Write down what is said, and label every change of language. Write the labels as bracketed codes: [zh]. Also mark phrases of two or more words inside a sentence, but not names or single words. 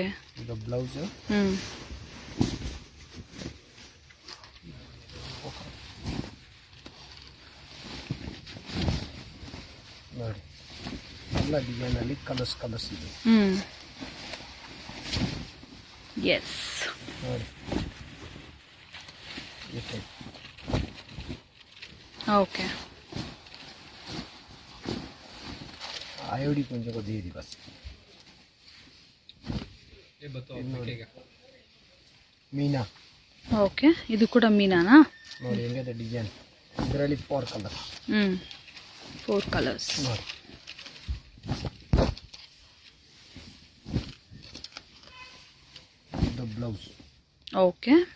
[kn] ಇದು ಬ್ಲೌಸ್. ನೋಡಿ ಎಲ್ಲ ಡಿಸೈನ್ ಅಲ್ಲಿ ಕಲರ್ಸ್ ಇದೆ. ಎಸ್ ನೋಡಿ ಓಕೆ [hi] आयोडी कुंज को दे दी बस. ये बताओ मीना. [kn] ಓಕೆ ಇದು ಕೂಡ ಮೀನಾನಾ? ನೋಡಿ ಹೆಂಗಿದೆ ಡಿಸೈನ್. ಇದರಲ್ಲಿ 4 ಕಲರ್ಸ್. 4 ಕಲರ್ಸ್. ನೋಡಿ ಇದು ಬ್ಲೌಸ್. ಓಕೆ